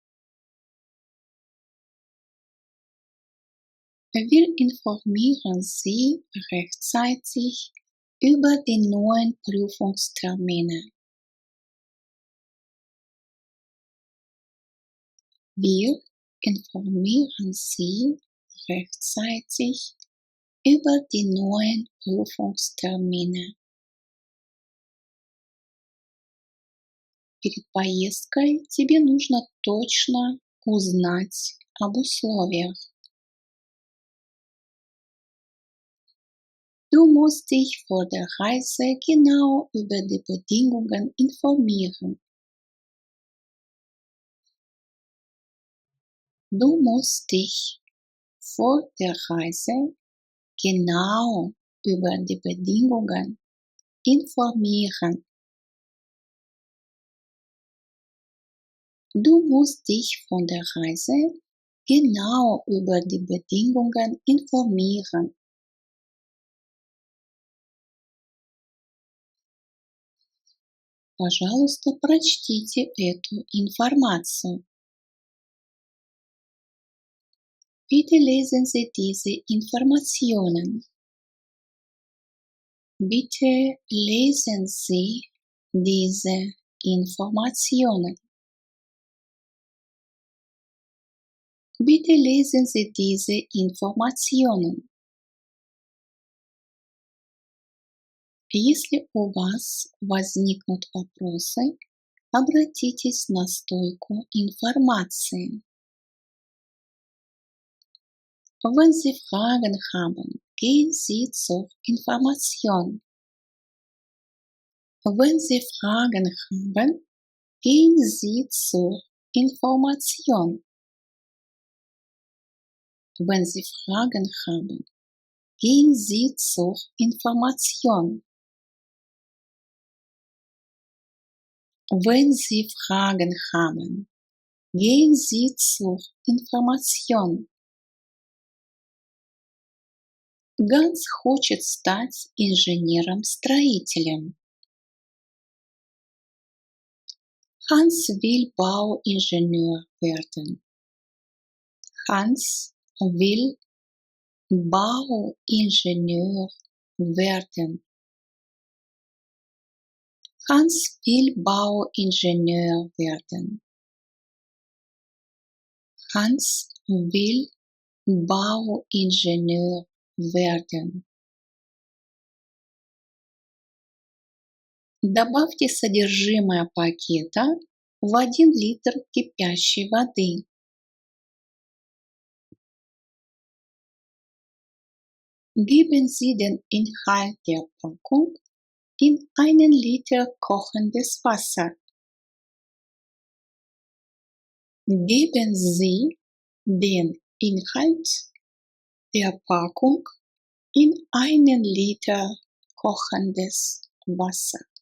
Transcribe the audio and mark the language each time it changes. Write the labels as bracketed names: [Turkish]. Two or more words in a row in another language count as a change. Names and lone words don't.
[German] Wir informieren Sie rechtzeitig über die neuen Prüfungstermine. Wir informieren Sie rechtzeitig über die neuen Prüfungstermine. [Russian] Перед поездкой тебе нужно точно узнать об условиях. [German] Du musst dich vor der Reise genau über die Bedingungen informieren. Du musst dich vor der Reise genau über die Bedingungen informieren. Du musst dich von der Reise genau über die Bedingungen informieren. [Russian] Пожалуйста, прочтите эту информацию. [German] Bitte lesen Sie diese Informationen. Bitte lesen Sie diese Informationen. Bitte lesen Sie diese Informationen. [Russian] Если у вас возникнут вопросы, обратитесь на стойку информации. [German] Wenn Sie Fragen haben, gehen Sie zur Information. Wenn Sie Fragen haben, gehen Sie zur Information. Wenn Sie Fragen haben, gehen Sie zur Information. Wenn Sie Fragen haben, gehen Sie zur Information. [Russian] Ганс хочет стать инженером-строителем. [German] Hans will Bauingenieur werden. Hans will Bauingenieur werden. Hans will Bauingenieur werden. Hans will Bauingenieur werden. [Russian] Добавьте содержимое пакета в 1 литр кипящей воды. [German] Geben Sie den Inhalt der Packung in 1 Liter kochendes Wasser. Geben Sie den Inhalt der Packung in 1 Liter kochendes Wasser.